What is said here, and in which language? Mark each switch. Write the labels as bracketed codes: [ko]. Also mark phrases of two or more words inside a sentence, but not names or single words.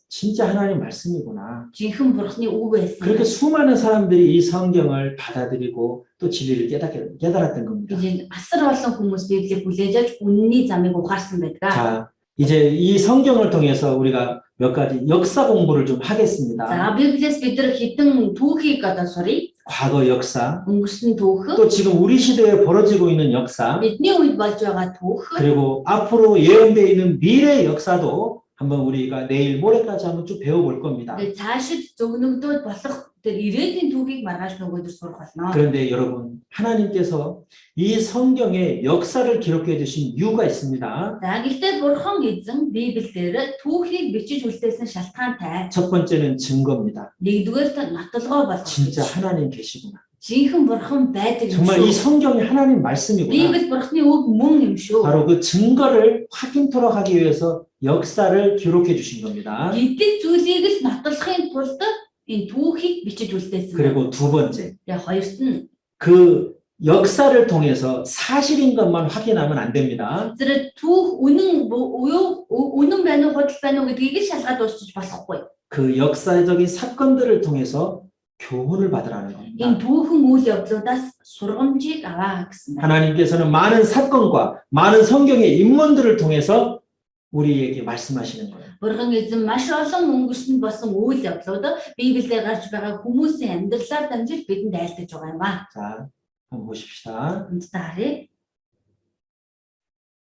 [ko] 진짜 하나님 말씀이구나. [mn] Жинхэнэ бурхны үг байсан. [ko] 그렇게 수많은 사람들이 이 성경을 받아들이고 또 진리를 깨달았던 겁니다. [mn] гэж асар олон хүмүүс Библийг хүлээж авч үнний замыг ухаарсан байдаг. [ko] 자, 이제 이 성경을 통해서 우리가 몇 가지 역사 공부를 좀 하겠습니다. [mn] За Библиэс бид нар хэдэн түүхийг одоо сурыг. [ko] 과거 역사, [mn] Өнгөрсөн түүх, [ko] 또 지금 우리 시대에 벌어지고 있는 역사, [mn] бидний үед болж байгаа түүх, [ko] 그리고 앞으로 예언되어 있는 미래 역사도 한번 우리가 내일 모레까지 한번 쭉 배워볼 겁니다. [mn] тэгээд цаашид зөвнөгдөөд болох тэр ирээдүйн түүхийг маргааш нөгөөдөр сурах болно. [ko] 그런데 여러분, 하나님께서 이 성경에 역사를 기록해 주신 이유가 있습니다. [mn] За гэхдээ бурхан эзэн Библиэр түүхийг бичиж үлдээсэн шалтгаантай. [ko] 첫 번째는 증거입니다. [mn] Нэгдүгээр нотолгоо болох. [ko] 진짜 하나님 계시구나. [mn] Жинхэнэ бурхан байдаг юм [ko] 정말 이 [mn] шүү. [ko] 성경이 하나님 말씀이구나. [mn] Библи бурханы үг мөн юм шүү. [ko] 바로 그 증거를 확인토록 하기 위해서 역사를 기록해 주신 겁니다. [mn] Гэдэг зүйлийг л нотолохын тулд энэ түүхийг бичиж үлдээсэн. [ko] 그리고 두 번째, [mn] Тэгээ хоёрт нь [ko] 그 역사를 통해서 사실인 것만 확인하면 안 됩니다. [mn] тэр түүх үнэн байна уу худал байна уу гэдгийг л шалгаад дуусчих болохгүй. [ko] 그 역사적인 사건들을 통해서 교훈을 받으라는 겁니다. [mn] Энэ түүхэн үйл явдлуудаас сургамжийг аваа гэсэн байна. [ko] 하나님께서는 많은 사건과 많은 성경의 인물들을 통해서 우리에게 말씀하시는 거예요. [mn] Бурхан эзэн маш олон өнгөрсөнд болсон үйл явдлууд Библиэр гарч байгаа хүмүүсийн амьдралаар дамжиж бидэнд айлтгаж байгаа юм аа. [ko] 자, 한번 보십시다. [mn] Энд та харъя.